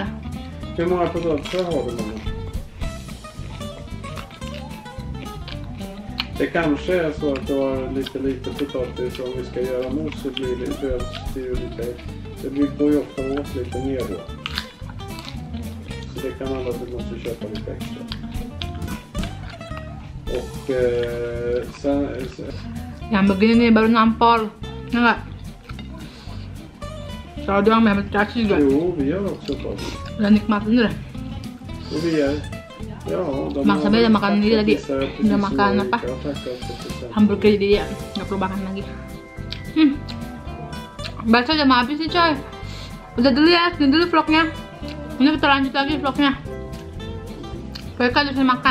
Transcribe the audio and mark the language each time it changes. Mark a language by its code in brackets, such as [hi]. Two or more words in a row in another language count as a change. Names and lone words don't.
[sv] hur många potatisar har du, mamma? Det kanske är så att du har lite potatis. Om vi ska göra mos så blir det ju lite. Det går ju ofta åt lite mer då. Så det kan alla, du måste köpa lite extra. Och sen... [id] Yang begini baru nampol. Enggak. Kalau doang memang dikasih juga. [sv] Jo, vi har också potatis. [id] Udah nikmatin udah. [sv] Och vi är... Ja, [id] Masa beda makan ini tadi. Udah makan apa? Hamburger jadi ya. Nggak perlu makan lagi. Bakso udah mau habis nih coy. Udah dulu ya, segini dulu vlognya. Ini kita lanjut lagi vlognya. Mereka udah makan.